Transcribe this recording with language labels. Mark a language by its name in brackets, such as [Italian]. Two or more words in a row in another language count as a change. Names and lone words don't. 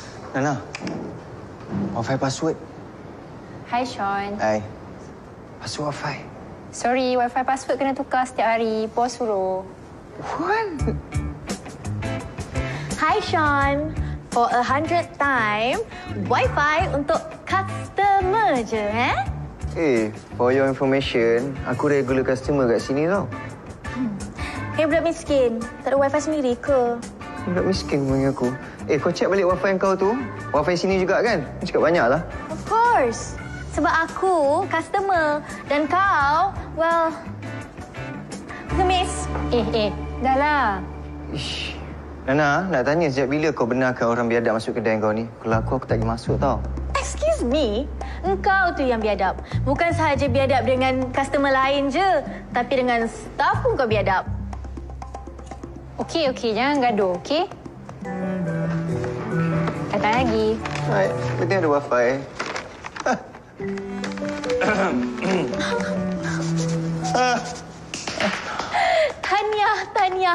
[English] Nana, Wi-Fi password. [Malay] Hai Sean. Hai. [English] Password Wi-Fi. [Malay] Sorry, [English] Wi-Fi password [Malay] kena tukar setiap hari. Bos suruh. [English] What? Hi Sean. For 100th time, [Malay] Wi-Fi untuk customer je, [English] For your information, [Malay] aku regular customer kat sini tau. Hey, budak miskin. Tak ada Wi-Fi sendiri ke? Budak miskin panggil aku. Kau check balik Wi-Fi kau tu. Wi-Fi sini juga kan? Kau cakap banyak lah. [English] Of course. [Malay] Sebab aku customer dan kau, well, ngemis. Dah lah. Ish. Nana, nak tanya sejak bila kau benarkan orang biadab masuk kedai kau ni? Kalau aku tak boleh masuk tau. [English] Excuse me? [Malay] Engkau tu yang biadab. Bukan sahaja biadab dengan customer lain je, tapi dengan staff pun kau biadab. Okey, jangan gaduh, okey? Datang lagi. Baik, penting ada Wi-Fi. Tahniah.